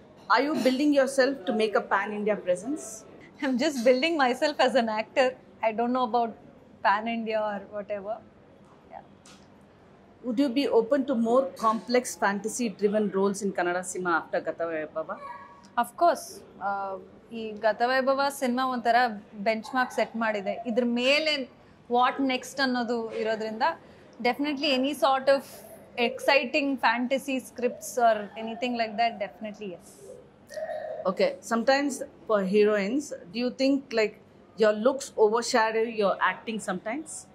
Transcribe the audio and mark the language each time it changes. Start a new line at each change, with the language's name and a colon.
English: Are you building yourself to make a pan-India presence? I'm just building myself as an actor. I don't know about pan-India or whatever. Yeah. Would you be open to more complex fantasy-driven roles in Kannada cinema after Gata Vaibhava? Of course.
Kannada: ಈ ಗತವೈಭವ cinema ಒಂಥರ bench mark set ಮಾಡಿದೆ. ಇದ್ರ ಮೇಲೆ
English: what next
Kannada: ಅನ್ನೋದು ಇರೋದ್ರಿಂದ
English: Definitely any sort of exciting fantasy scripts or anything like that, definitely yes. Okay, sometimes for heroines, do you think like your looks overshadow your acting sometimes?